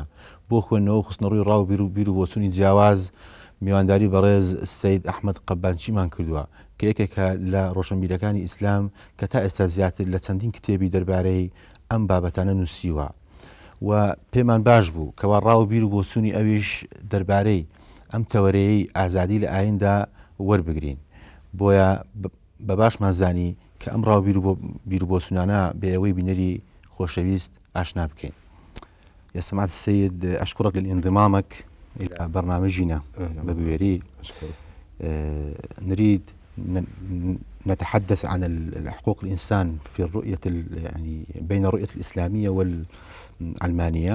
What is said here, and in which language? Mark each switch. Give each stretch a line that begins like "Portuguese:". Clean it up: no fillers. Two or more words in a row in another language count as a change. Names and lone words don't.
Central Kurdish: بۆ خوێندنەوە خستنەڕووی ڕاو بیر و بۆچوونی جیاواز میوانداری بەڕێز سەید ئەحمەد قەبانچیمان کردووە کە یەکێکە لە ڕۆشنبیرەکانی ئیسلام کە تا ئێستا زیاتر لە چەندین کتێبی دەربارەی ئەم بابەتانە نووسیوە و پێمان باش بوو کەوا ڕاو بیر و بۆچوونی ئەویش دەربارەی ئەم تەوەرەیەی ئازادی لە ئایندا وەربگرین. بۆیە بە باشمان زانی کە ئەم ڕاو بیر و بۆچوونانە بێ ئەوەی بینەری خۆشەویست ئاشنا بکەین.
Arabic: يا سماحة السيد أشكرك لانضمامك إلى برنامجنا ببويري. نريد نتحدث عن حقوق الإنسان في الرؤية يعني بين الرؤية الإسلامية والعلمانية.